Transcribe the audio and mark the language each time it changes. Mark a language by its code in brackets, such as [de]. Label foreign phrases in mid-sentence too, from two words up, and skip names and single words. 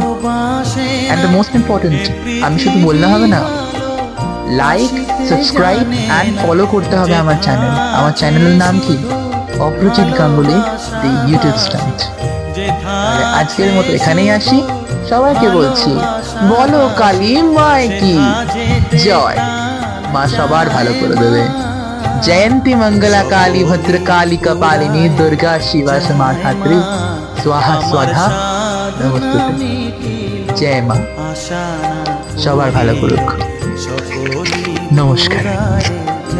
[en] and the most important, [bn] আমি শুধু বললে হবে না, [en] like, subscribe and follow [bn] করতে হবে আমার চ্যানেল। আমার চ্যানেলের নাম কি? অপ্রচিত গাঙ্গুলি দি ইউটিউব স্টান্ট। আজকের মতো এখানেই আসি, সবাইকে বলছি, বলো [hi] काली माई की जय। [bn] মা সবার ভালো করে দেবে। [sa] जयंती मंगला काली भद्र काली कपालिनी दुर्गा शिवा क्षमा धात्री स्वाहा स्वाधा नमस्ते। [bn] जय মা, সবার ভালো করুক। নমস্কার।